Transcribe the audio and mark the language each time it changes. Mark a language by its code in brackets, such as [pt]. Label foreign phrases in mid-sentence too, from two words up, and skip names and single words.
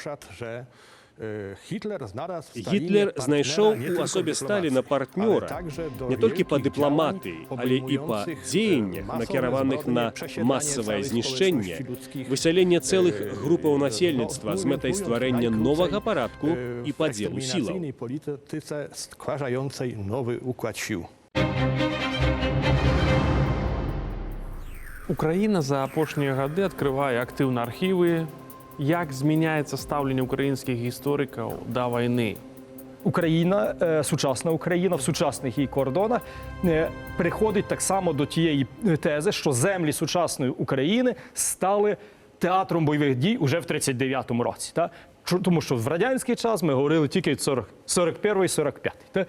[be] Гітлер знайшоў у асобе Сталіна партнёра не толькі па дыпламатыі, але і па дзеяннях, накіраваных на масавае знішчэнне, высяленне цэлых групаў насельніцтва з мэтай стварэння новага парадку і падзелу сілаў. Украіна за апошнія гады адкрывае актыўна архівы. Як зміняецца стаўленне ўкраінскіх гісторыкаў да вайны? [uk] Україна, сучасна Україна в сучасних її кордонах приходить так само до тієї тези, що землі сучасної України стали театром бойових дій уже в 1939 році. Тому що в радянський час ми говорили тільки 41-45.